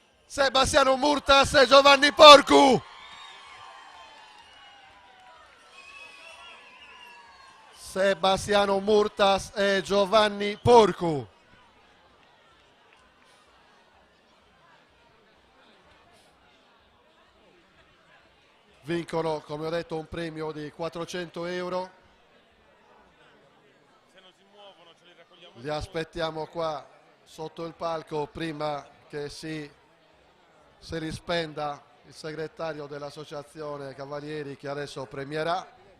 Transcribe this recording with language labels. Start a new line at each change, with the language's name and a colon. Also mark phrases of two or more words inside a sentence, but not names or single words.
Italian: Sebastiano Murtas e Giovanni Porcu. Sebastiano Murtas e Giovanni Porcu. Vincono, come ho detto, un premio di 400 euro. Li aspettiamo qua sotto il palco prima che si rispenda il segretario dell'Associazione Cavalieri, che adesso premierà.